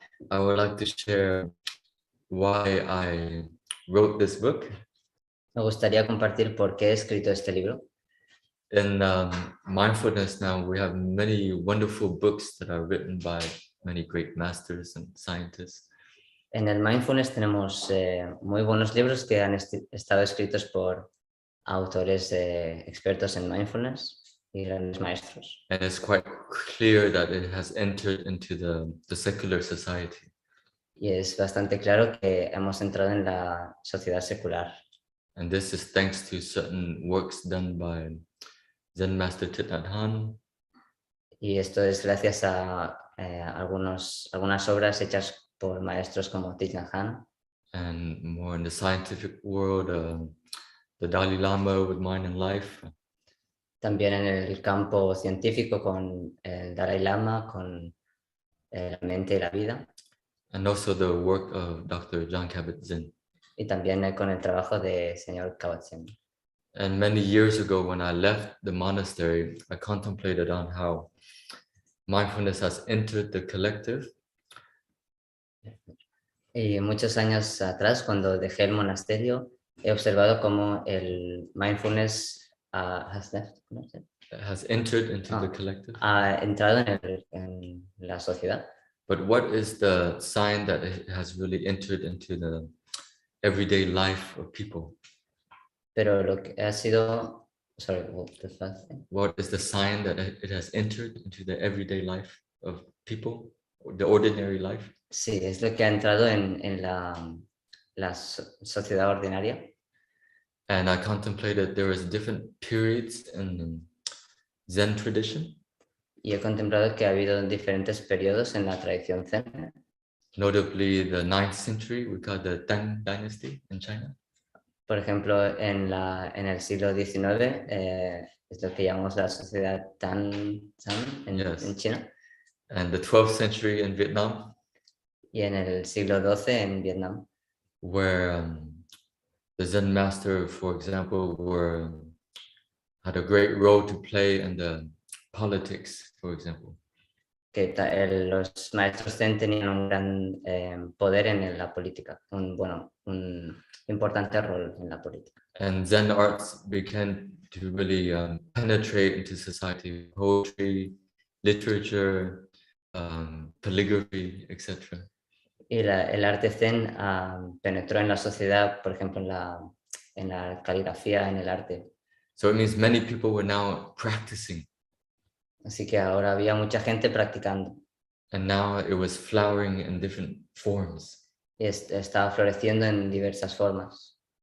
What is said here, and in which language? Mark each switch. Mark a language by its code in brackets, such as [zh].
[en] I would like to share why I wrote this book. [es] Me gustaría compartir por qué he escrito este libro. [en] In mindfulness now, we have many wonderful books that are written by many great masters and scientists. [es] En el mindfulness tenemos muy buenos libros que han estado escritos por autores expertos en mindfulness y grandes maestros. [en] And it's quite clear that it has entered into the secular society. [es] Y es bastante claro que hemos entrado en la sociedad secular. [en] And this is thanks to certain works done by Zen Master Dat Phan. [es] Y esto es gracias a algunas obras hechas por maestros como Thich Nhat Hanh. [en] And more in the scientific world, the Dalai Lama with Mind and Life. [es] También en el campo científico con el Dalai Lama, con la mente y la vida. [en] And also the work of Dr. John Kabat-Zinn. [es] Y también con el trabajo de Señor Kabat-Zinn. [en] And many years ago, when I left the monastery, I contemplated on how mindfulness has entered the collective. [es] Y muchos años atrás, cuando dejé el monasterio, he observado cómo el mindfulness has [en] Entered into the collective. [es] Ha entrado en la sociedad. [en] But what is the sign that it has really entered into the everyday life of people? [es] Pero lo que ha sido... Sorry, [en] what is the sign that it has entered into the everyday life of people, the ordinary life? [es] Sí, es lo que ha entrado en la sociedad ordinaria. [en] And I contemplated there was different periods in the Zen tradition. [es] Y he contemplado que ha habido diferentes periodos en la tradición Zen. [en] Notably the 9th century, we call the Tang dynasty in China. [es] Por ejemplo, en el siglo XIX, es lo que llamamos la sociedad Tang en China. [en] And the 12th century in Vietnam. [es] Y en el siglo XII en Vietnam. [en] Where the Zen master, for example, had a great role to play in the politics, for example. [es] Que los maestros Zen tenían un gran poder en la política, un importante rol en la política. [en] And Zen arts began to really penetrate into society, poetry, literature, calligraphy, etc. [es] Y el arte Zen penetró en la sociedad, por ejemplo, en la caligrafía, en el arte. [en] So it means many people were now practicing. [es] Así que ahora había mucha gente practicando. [en] And now it was flowering in different forms. [es] Y estaba floreciendo en diversas formas.